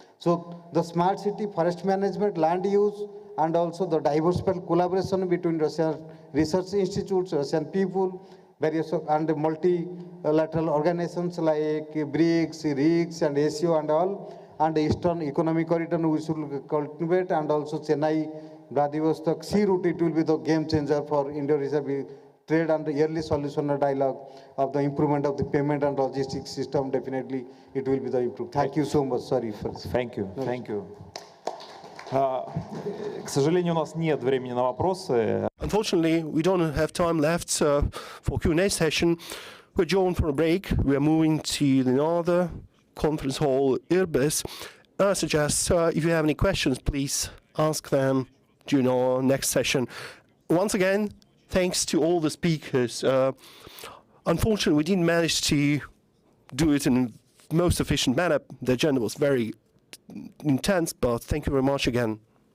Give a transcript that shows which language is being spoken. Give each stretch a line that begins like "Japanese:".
English: So the smart city, forest management, land use, and also the diversified collaboration between Russian research institutes, Russian people, various and multilateral organizations like BRICS, RICS, and ASEO and all, and the Eastern Economic Corridor we should cultivate, and also Chennai, Vladivostok sea route, it will be the game changer for Indo-Russia trade and the yearly solution dialogue of the improvement of the payment and logistics system. Definitely it will be the improved. Thank you so much. Sorry for this. Thank you. Thank you.
Russian: К сожалению, у нас нет времени на вопросы.
English: Unfortunately, we don't have time left for Q&A session. We're joined for a break. We are moving to another conference hall, Irbis. I suggest if you have any questions, please ask them during our next session. Once again, thanks to all the speakers. Unfortunately, we didn't manage to do it in the most efficient manner. The agenda was very intense, but thank you very much again.